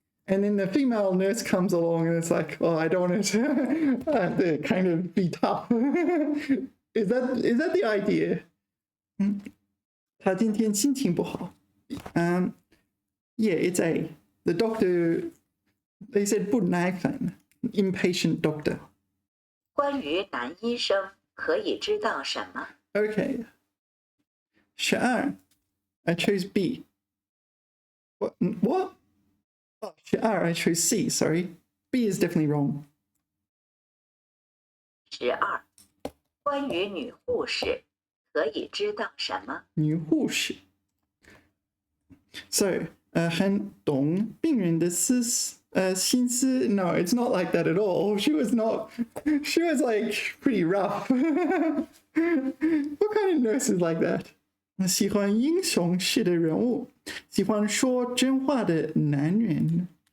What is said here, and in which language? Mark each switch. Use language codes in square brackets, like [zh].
[en] And then the female nurse comes along and it's like, oh, I don't want to I have to kind of be tough. Is that the idea? [zh] 他今天心情不好. [en] Yeah, it's A. The doctor, they said 不耐烦, impatient doctor. [zh] 关于男医生可以知道什么？ [en] Okay. 12. I chose B. What? Oh, 12. I chose C. Sorry. B is definitely wrong. 12. [zh] 关于女护士可以知道什么？女护士. [en] So, [zh] 很懂病人的心思. [en] No, it's not like that at all. She was like pretty rough. What kind of nurse is like that? [zh] 喜欢英雄式的人物，喜欢说真话的男人。